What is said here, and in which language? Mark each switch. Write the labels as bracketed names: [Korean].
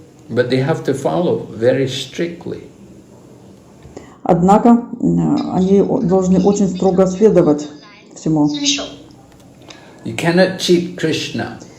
[English] But they have to follow very strictly. [Russian] Однако они должны очень строго следовать всему. [English] You cannot cheat Krishna.